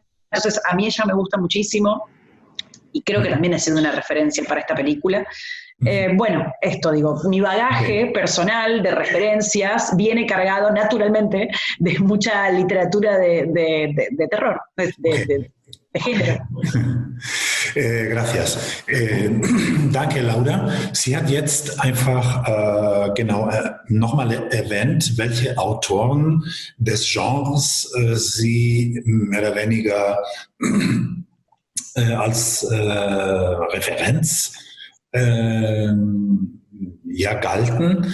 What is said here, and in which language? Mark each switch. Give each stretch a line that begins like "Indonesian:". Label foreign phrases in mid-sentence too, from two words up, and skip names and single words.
Spanish: Entonces, a mí ella me gusta muchísimo y creo que también ha sido una referencia para esta película. Bueno, esto digo, mi bagaje personal de referencias viene cargado naturalmente de mucha literatura de terror, de de género. Gracias.
German: Danke, Laura. Sie hat jetzt einfach nochmal erwähnt, welche Autoren des Genres sie mehr oder weniger als Referenz galten.